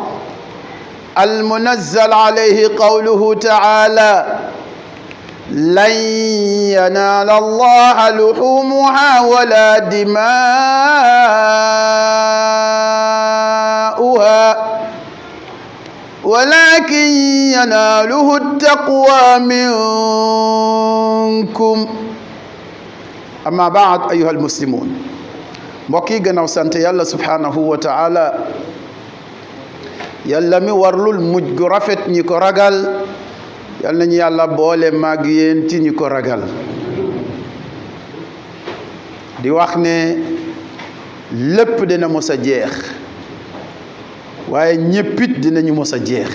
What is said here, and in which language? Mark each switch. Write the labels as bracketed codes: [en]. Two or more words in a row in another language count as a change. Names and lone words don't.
[ar] المنزل عليه قوله تعالى: لن ينال الله لحومها ولا دماؤها ولكن يناله التقوى منكم. أما بعد أيها المسلمون، [wo] mbokk yi gannaaw sant yàlla [ar] سبحانه وتعالى, [wo] yàlla mi warlul mujj gu rafet ñi ko ragal, yal nañu yàlla boole mag yéen ci ñi ko ragal. di wax ne lépp dina mos a jeex, waaye ñéppit dinañu mos a jeex.